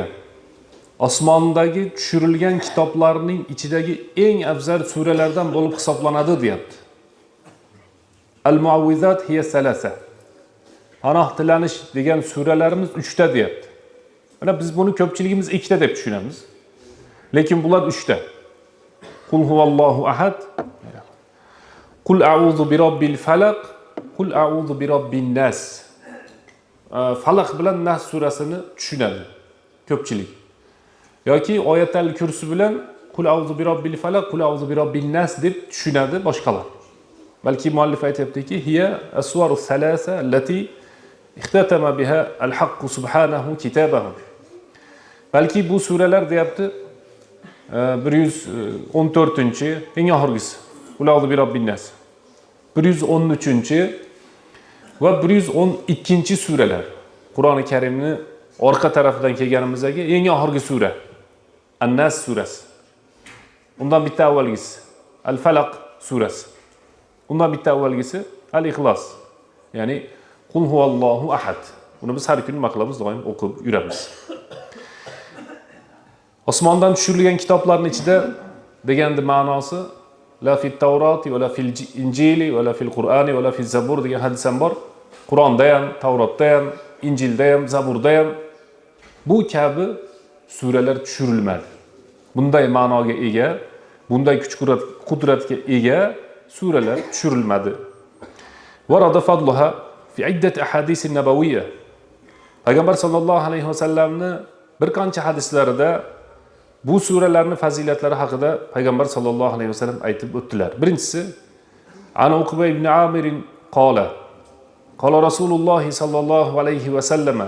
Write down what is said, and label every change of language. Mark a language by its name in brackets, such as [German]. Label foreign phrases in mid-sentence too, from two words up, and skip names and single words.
[Uzbek] Osmondagi tushirilgan kitoblarning ichidagi eng afzal suralardan bo'lib hisoblanadi, deyapti. [Arabic] المعوذات هي ثلاث. [Uzbek] Panoh tilanish degan suralarimiz 3 ta deyapti. Mana biz buni ko'pchiligimiz 2 ta deb tushunamiz. Lekin bular 3 ta. [Arabic] قل هو الله أحد. قل أعوذ برب الفلق قل أعوذ برب الناس. [Uzbek] Falaq bilan Nas surasini tushunadi ko'pchilik. Yoki oyatul kursi bilan [Arabic] قل أعوذ برب الفلق قل أعوذ برب الناس [Uzbek] deb tushunadi boshqalar. Balki muallif aytibdiki, [Arabic] هي السور الثلاث التي اختتم بها الحق سبحانه كتابه. [Uzbek] Balki bu suralar deyapti 114-chi, eng oxirgisi. [Arabic] قل أعوذ برب الناس. [Uzbek] 113-chi va 112-chi suralar. Qur'oni Karimni orqa tarafidan kelganimizdagi eng oxirgi sura. An-Nas surasi. Undan bitta avvalgisi Al-Falaq surasi. Undan bitta avvalgisi Al-Ixlos. Ya'ni Qul huvallohu ahad. Buni biz har kuni nima qilamiz? Doim o'qib yuramiz. Osmondan tushirilgan kitoblarning ichida deganning ma'nosi [Arabic] لا في التوراة ولا في الإنجيل ولا في القرآن ولا في الزبور [Uzbek] degan hadis ham bor. Qur'onda ham, Tavrotda ham, Injilda ham, Zaburda ham bu kabi suralar tushirilmadi. Bunday ma'noga ega, bunday kuch-qudratga ega suralar tushirilmadi. [Arabic] ورد فضلها في عدة أحاديث النبوية. [Uzbek] Payg'ambar sallallohu alayhi va sallamni bir qancha hadislarida bu suralarning fazilatlari haqida Payg'ambar [Arabic] صلى الله عليه وسلم [Uzbek] aytib o'tdilar. [Arabic] Birinchisi عن عقبة بن عامر قال رسول الله صلى الله عليه وسلم.